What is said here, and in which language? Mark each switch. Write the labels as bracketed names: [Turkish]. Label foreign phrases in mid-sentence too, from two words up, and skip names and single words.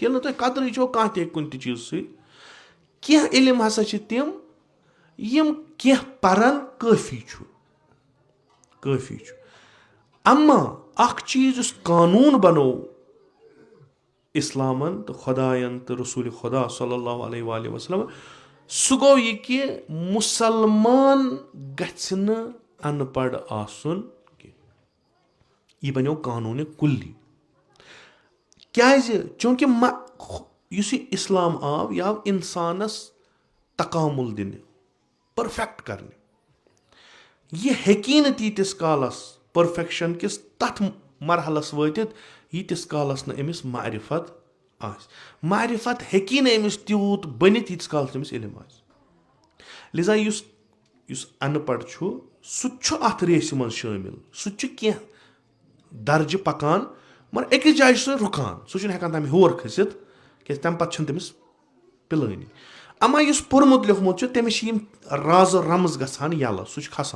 [Kashmiri] ییٚلہِ نہٕ تۄہہِ قدرٕے چھو کانٛہہ تہِ ہیٚکہِ کُنہِ تہِ چیٖزٕ سۭتۍ. کینٛہہ علم ہسا چھِ تِم یِم کینٛہہ پرن کٲفی چھُ. اما اکھ چیٖز یُس قانوٗن بنوو اسلامن تہٕ خۄداین تہٕ رسوٗلِ خۄدا [Arabic] صلی اللہ علیہ وآلہ وسلم, [Kashmiri] سُہ گوٚو یہِ کہِ مُسلمان گژھِ نہٕ ان پڑھ آسُن کینٛہہ. یہِ بنیو قانوٗنہِ کُلی. کیٛازِ, چوٗنٛکہِ یُس یہِ اسلام آو یہِ آو انسانس تکامُل دِنہِ, پٔرفیکٹ کرنہِ. یہِ ہیٚکی نہٕ تیٖتِس کالس پٔرفیکشن کِس تتھ مرحلس وٲتِتھ ییٖتِس کالس نہٕ أمِس معرفت آسہِ. معرفت ہیٚکی نہٕ أمِس تیوٗت بٔنِتھ ییٖتِس کالس أمِس علم آسہِ. لِذا یُس ان پڑھ چھُ سُہ تہِ چھُ اتھ ریسہِ منٛز شٲمِل. سُہ تہِ چھُ کینٛہہ درجہِ پکان مگر أکِس جایہِ چھُ سُہ رُکان, سُہ چھُنہٕ ہٮ۪کان تمہِ ہیور کھٔسِتھ کیٛازِ تمہِ پتہٕ چھُنہٕ تٔمِس پِلٲنی. اما یُس پوٚرمُت لیوٚکھمُت چھُ تٔمِس چھِ یِم رازٕ رمز گژھان یَلہٕ, سُہ چھُ کھسان.